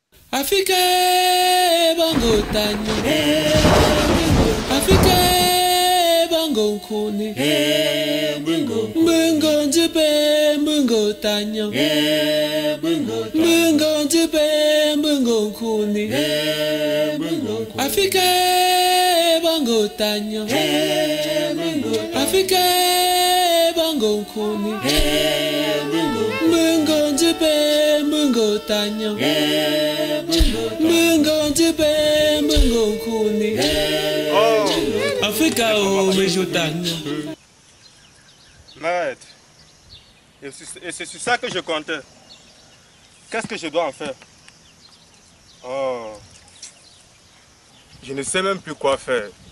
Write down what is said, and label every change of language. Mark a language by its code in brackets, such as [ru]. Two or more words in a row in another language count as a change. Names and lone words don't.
[fr] Afrique bango tanyo, Afrique bango kone, bungo njipe bungo tanyo, bungo njipe bungo kone, Afrique bango tanyo, Afrique bango kone, bungo njipe bungo tanyo. Africa au Maître, et c'est sur ça que je comptais. Qu'est-ce que je dois en faire? Oh, je ne sais même plus quoi faire.